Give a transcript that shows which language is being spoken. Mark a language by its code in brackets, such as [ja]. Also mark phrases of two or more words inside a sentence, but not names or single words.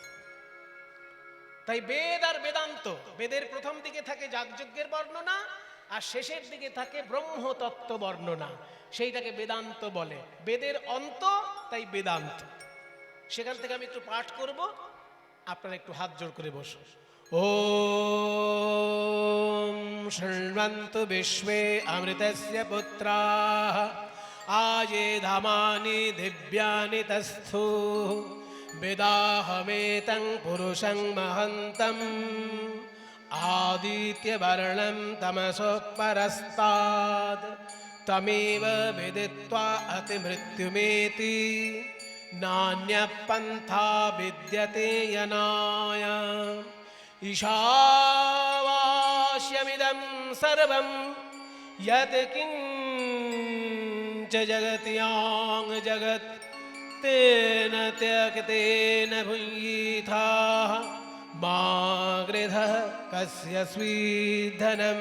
[bn] তাই বেদ আর বেদান্ত, বেদের প্রথম দিকে থাকে যাগযজ্ঞের বর্ণনা, আর শেষের দিকে থাকে ব্রহ্মতত্ত্ব বর্ণনা। সেইটাকে বেদান্ত বলে। বেদের অন্ত, তাই বেদান্ত। সেখান থেকে আমি একটু পাঠ করব, আপনারা একটু হাত জোড় করে বসুন। [sa] ওম শৃণ্বন্তু বিশ্বে অমৃতস্য পুত্রাঃ আয়ে ধামানি দিব্যানি তস্থু বেদাহমেতং পুরুষং মহন্তম আদিত্যবর্ণং তমসো পরস্তাদ তমেব বিদিত্বা অতিমৃত্যুমেতি নান্যপন্থা বিদ্যতে यनाय ईशावास्यमिदं सर्वं यत् किञ्च जगत्यां जगत् तेन त्यक्तेन भुञ्जीथाः मा गृधः कस्य स्वीधनम्।